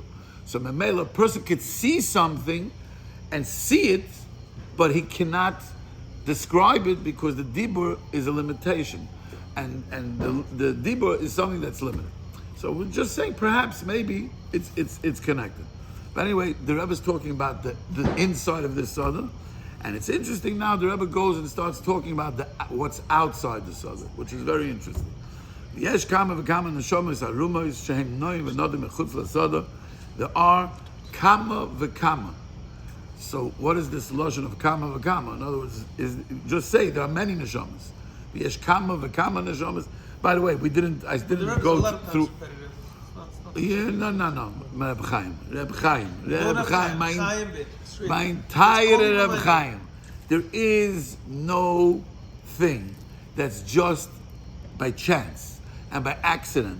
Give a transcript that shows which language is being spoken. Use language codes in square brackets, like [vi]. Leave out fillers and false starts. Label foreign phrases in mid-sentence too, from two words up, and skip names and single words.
[en] So Mamela, a person could see something and see it, but he cannot describe it because the dibur is a limitation, and the dibur is something that's limited. So we're just saying perhaps maybe it's connected. But anyway, the Rebbe is talking about the inside of this Sada. And it's interesting now, the Rebbe goes and starts talking about what's outside the Sada, which is very interesting. [he] יש כמה וכמה נשמות הרמות שהם נעים ונדים מחוץ לשדה. [en] There are [he] כמה וכמה. [en] So what is this lashon of [he] כמה וכמה? [en] In other words, just say there are many neshamas. [he] יש כמה וכמה נשמות. [en] By the way, I didn't go through. Yeah, no. Reb Chaim, my entire Reb Chaim. There is no thing that's just by chance and by accident.